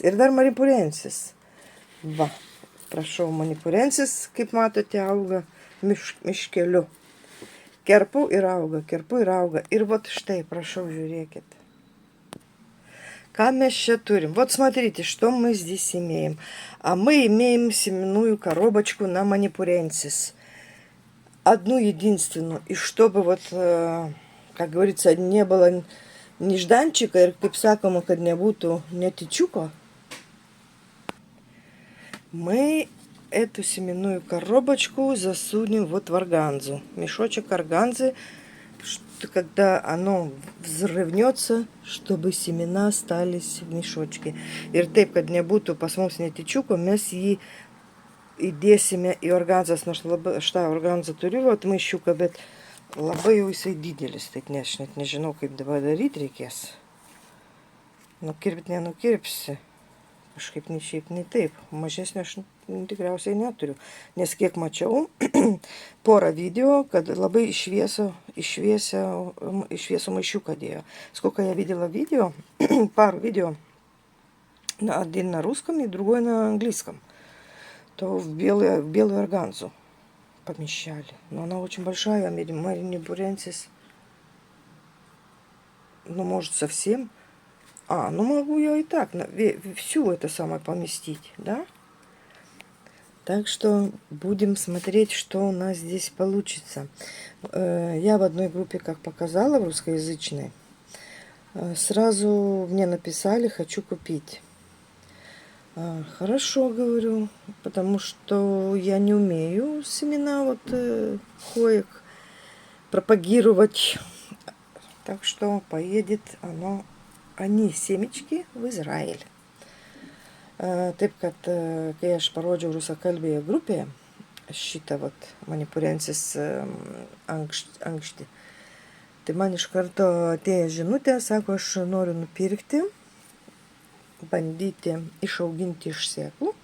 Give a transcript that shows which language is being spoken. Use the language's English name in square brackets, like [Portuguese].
[Lithuanian] Ir dar manipurенsis. Va, prašau, manipurенsis, kaip matote, auga miškeliu. Kerpu ir auga, kerpu ir auga. Ir вот štai, prašau, žiūrėkit. [Russian] Ка мы еще турим? Вот смотрите, что мы здесь имеем. А мы имеем семенную коробочку на манипуренсис. Одну единственную. И чтобы вот, как говорится, не было нежданчика, и [Lithuanian] kaip sakoma, kad nebūtų netyčiuko, [Russian] мы эту семенную коробочку засунем вот в органзу. Мешочек органзы, когда оно взрывнется, чтобы семена остались в мешочке. [Lithuanian] Ir taip, kad nebūtų pas mus netyčiuko, mes jį įdėsime į organzas. Nors aš tą organzą turiu, vat maišiuką, bet labai jau jisai didelis. Tai aš net nežinau, kaip dabar daryti reikės. Nukirpti nenukirpsi. Kažkaip nei šiaip, nei taip. Mažesnio aš tikriausiai neturiu. Nes kiek mačiau, porą video, kad labai iš šviesų мaišiука дėjo. [Russian] Сколько я видела видео, пару видео, один на русском и другой на английском, то в белую органзу помещали. Но она очень большая, манипуренсис, ну, может, совсем. Ну могу я и так всю это самое поместить, да? Так что будем смотреть, что у нас здесь получится. Я в одной группе, как показала, в русскоязычной, сразу мне написали: хочу купить. Хорошо, говорю, потому что я не умею семена вот хоек пропагировать. Так что поедет они семечки в Израиль. [Lithuanian] Taip, kad kai aš parodžiau rusakalbėje grupėje šitą vat manipurенsis ankštį, tai man iš karto atėjo žinutė, sako, aš noriu nupirkti, bandyti išauginti iš sėklų.